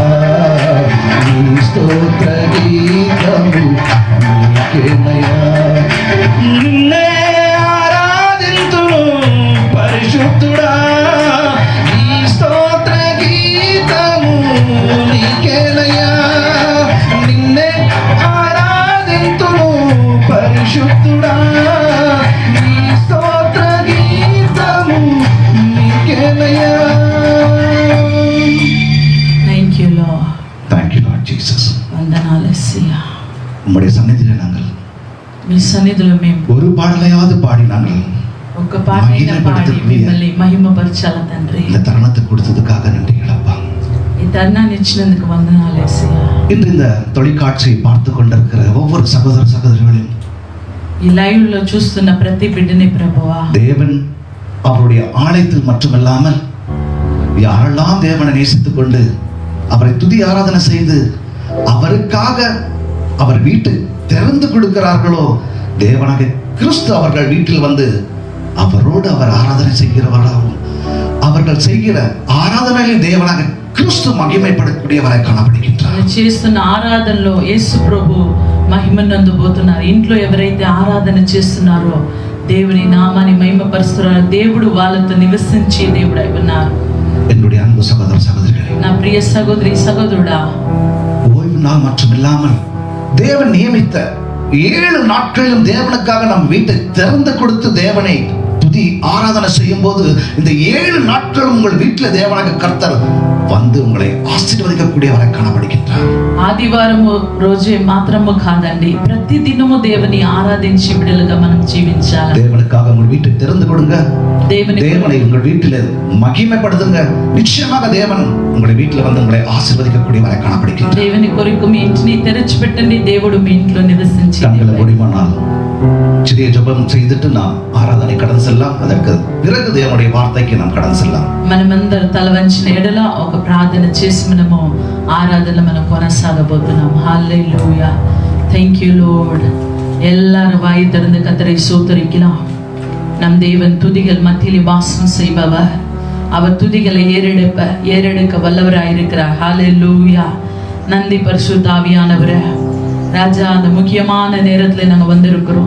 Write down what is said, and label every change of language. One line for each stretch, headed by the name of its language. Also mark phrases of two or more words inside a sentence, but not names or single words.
Telugu: ఈ స్తోత్ర గీతము నీకేనయ్యా నిన్నే ఆరాధింతును పరిశుద్ధుడా ఈ స్తోత్ర గీతము నీకేనయ్యా నిన్నే ఆరాధింతును పరిశుద్ధుడా ఈ స్తోత్ర గీతము నీకేనయ్యా.
English: Thank you, Lord. Thank you, Lord Jesus.
Telugu: వందనాలు యేసయ్యా.
Tamil: உம்முடைய சந்நிதியில நாங்கள்
Telugu: మీ సన్నిధిలో మేము
Tamil: ஒரு பாடலையாவது பாடி நாங்கள்
Telugu: ఒక పాటైనా పాడి మిమ్మల్ని మహిమపరచాల తండ్రి.
Tamil: இந்த தருணத்தை கொடுத்ததுக்காக நன்றிகள் அப்பா.
Telugu: ఈ తరుణాన్ని ఇచ్చినందుకు వందనాలు యేసయ్యా.
Tamil: இன்று இந்த தொலைக்காட்சியை பார்த்து கொண்டிருக்கிற ஒவ்வொரு சகோதர சகோதரிகளையும்
Telugu: ఈ లైవ్ లో చూస్తున్న ప్రతి బిడ్డని ప్రభువా
Tamil: தேவன் அவருடைய ஆலயத்தில் மட்டுமல்லாமல் யாரெல்லாம் தேவனை நேசித்துக் கொண்டு அவரை துதி ஆராதனை செய்து அவருக்காக அவர் வீட்டு திறந்து கொடுக்கிறார்களோ தேவனாக கிறிஸ்து அவர்கள் வீட்டில் வந்து அவரோடு அவர் ஆராதனை செய்கிறவராகவும் அவர்கள் செய்கிற ஆராதனையில் தேவனாக கிறிஸ்து மகிமைப்படக்கூடியவரை காணப்படுகின்றார்.
Telugu: చేస్తున్న ఆరాధనలో యేసు ప్రభు మహిమనందబోతున్నారు. ఇంట్లో ఎవరైతే ఆరాధన చేస్తున్నారో దేవుని నామాన్ని మహిమపరుస్తున్నారు. దేవుడు వాళ్ళతో నివసించి దేవుడు అయి ఉన్నారు.
Tamil: என்னுடைய அன்பு சகோதர சகோதரிகளே,
Telugu: నా ప్రియ సహోదరి సహోదరుడా,
Tamil: ஓய்வு நாள் மற்றும் இல்லாமல் தேவன் நியமித்த 7 நாட்களிலும் தேவனுக்காக நம் வீட்டை திறந்து கொடுத்து தேவனை துதி ஆராதனை செய்யும் போது இந்த 7 நாட்களும் உங்கள் வீட்டில் தேவனாக கர்த்தர் வந்து உங்களை ఆశీర్వదించக்கூடியவரை కాணப்படுகின்றார்.
Telugu: ఆదివారము రోజే మాత్రము కాదండి, ప్రతి దినము దేవుని ఆరాధించి బిడ్డలుగా మనం జీవించాలి.
Tamil: தேவனுக்காக உங்கள் வீட்டை திறந்து கொடுங்க. தேவனை உங்கள் வீட்டில் மகிமைப்படுத்துங்க. நிச்சயமாக தேவன் உங்கள் வீட்டில் வந்து உங்களை ஆசீர்வதிக்கக்கூடியவரை காணப்படுகின்றார்.
Telugu: దేవుని కొరకు మీ ఇంటిని తెరచిపెట్టండి. దేవుడు మీ ఇంట్లో నివసించి
Tamil: கண்களை மூடினால் சிறிய ஜெபம் செய்துட்டு நாம் ஆராதனை கடந்து செல்லலாம். அதற்கு பிறகு தேவனுடைய வார்த்தைக்கு நாம் கடந்து செல்லலாம்.
Telugu: మనమందరం తల వంచిన ఎడల ఒక ప్రార్థన చేసి మనము ఆరాధన మనం కొనసాగబోతున్నాం. హల్లెలూయా.
English: Thank you Lord.
Tamil: எல்லாரும் வாய் திறந்து கர்த்தரை ஸ்தோத்திரிக்கலாம். நம் தேவன் துதிகள் மத்தியிலே வாசம் செய்பவர். அவர் துதிகளை ஏறெடுக்க வல்லவராயிருக்கிறார். ஹல்லேலூயா. நன்றி பரிசுத்த ஆவியானவரே. ராஜா, அந்த முக்கியமான நேரத்துல நாங்க வந்திருக்கிறோம்.